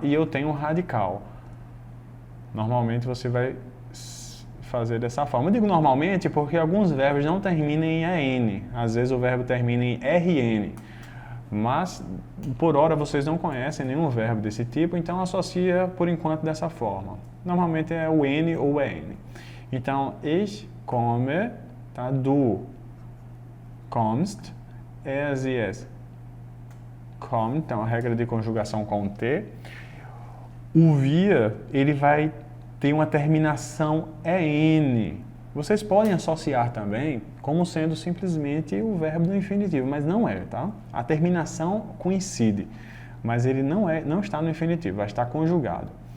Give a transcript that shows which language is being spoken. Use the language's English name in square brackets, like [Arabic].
[Portuguese] E eu tenho um radical. Normalmente você vai fazer dessa forma. Eu digo normalmente porque alguns verbos não terminam em EN. Às vezes o verbo termina em RN. Mas, por hora, vocês não conhecem nenhum verbo desse tipo, então associa, por enquanto, dessa forma. Normalmente é o N ou o EN. Então, [German] ich komme, [Portuguese] tá? [German] Du kommst, er, sie, es kommt. [Portuguese] Então, a regra de conjugação com T. O wir, ele vai ter uma terminação EN. Vocês podem associar também como sendo simplesmente o verbo do infinitivo, mas não é, tá? A terminação coincide, mas ele não está no infinitivo, vai estar conjugado.